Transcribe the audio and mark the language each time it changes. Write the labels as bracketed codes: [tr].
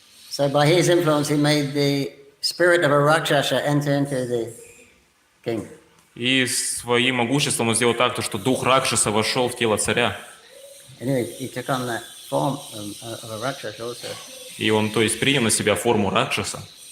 [en] So by his influence he made the spirit of a Rakshasa enter into the king. [ru] И своим могуществом он сделал так, что дух Ракшаса вошел в тело царя. [en] Anyway, he took on that form of a Rakshasa also. [ru] И он, то есть, принял на себя форму Ракшаса.